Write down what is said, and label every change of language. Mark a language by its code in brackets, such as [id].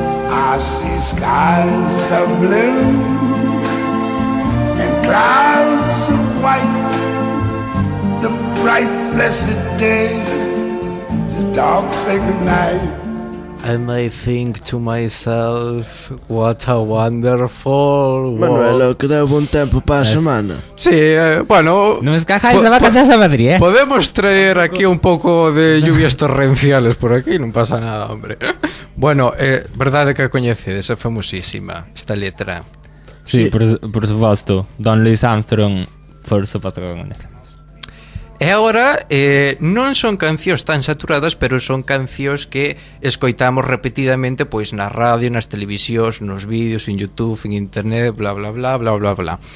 [en] I see skies of blue and clouds of white, the bright blessed day, the dark sacred night. And I think to myself, what a wonderful world. [gl] Manuel, que deu bon tempo pa a semana. [es] Sí, bueno, no me escajáis de vacaciones a Madrid, ¿eh? Podemos traer aquí un poco de lluvias torrenciales por aquí, no pasa nada, hombre. [gl] Bueno, verdad que coñecedes, é famosísima esta letra. [es] Sí, sí. Por supuesto, Don Luis Armstrong, por supuesto que coñece. [gl] E agora, non son cancións tan saturadas, pero son cancións que escoitamos repetidamente pois na radio, nas televisións, nos vídeos, en YouTube, en internet, bla bla bla bla bla bla.